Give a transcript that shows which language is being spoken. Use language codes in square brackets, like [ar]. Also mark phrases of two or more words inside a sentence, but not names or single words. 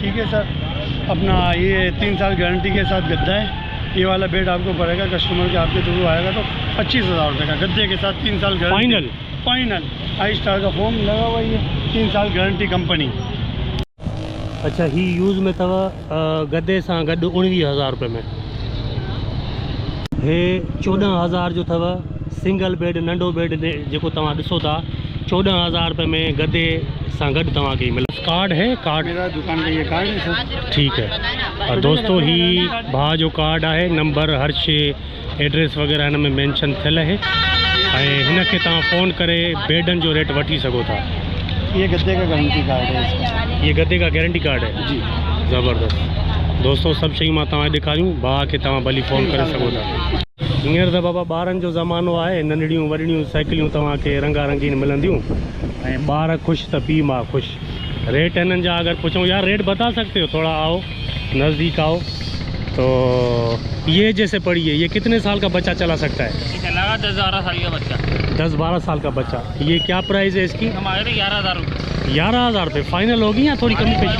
[hi] ठीक है सर, अपना ये 3 साल गारंटी के साथ गद्दा है। ये वाला बेड आपको पड़ेगा कस्टमर के आपके थ्रू आएगा तो 25,000 रुपये का गद्दे के साथ, 3 साल गारंटी। फाइनल 5 स्टार का फॉर्म लगा हुआ है, 3 साल गारंटी कंपनी। [sd] अच्छा, ही यूज़ में अथव गद्दे सां गॾु 19,000 रुपये में। हे 14,000 जो अथव [en] single bed [sd] नंढो बेड जेको तव्हां ॾिसो था 14,000 रुपये में गद्दे सां गॾु तव्हांखे ही मिले। [hi] कार्ड है? [sd] कार्ड [hi] मेरा दुकान का ये कार्ड है सर। ठीक है। और दोस्तों [sd] ही भाउ जो कार्ड है, नंबर हर शइ एड्रेस वग़ैरह हिन में मेंशन थियल है ऐं हिन खे तव्हां फ़ोन करे बेडनि जो रेट वठी सघो था। [hi] ये गद्दे का गारंटी कार्ड है इसका। ये गद्दे का गारंटी कार्ड है जी, ज़बरदस्त। [sd] दोस्तों सभु शयूं मां तव्हां ॾेखारियूं, भाउ खे तव्हां भली फ़ोन करे सघो था। हींअर त बाबा ॿारनि जो ज़मानो आहे, नंढड़ियूं वॾड़ियूं साइकिलियूं तव्हांखे रंगा रंगीन मिलंदियूं ऐं ॿार ख़ुशि त पीउ मां ख़ुशि। रेट हिननि जा अगर पूछूं [hi] यार रेट बता सकते हो? थोड़ा आओ नज़दीक आओ। तो ये जैसे पड़ी है, ये कितने साल का बच्चा चला सकता है? लगा 10-12 साल का बच्चा। 10-12 साल का बच्चा। ये क्या प्राइस है इसकी? हमारे 11,000 रुपये। 11,000 रुपये फाइनल होगी या थोड़ी कमी पेश?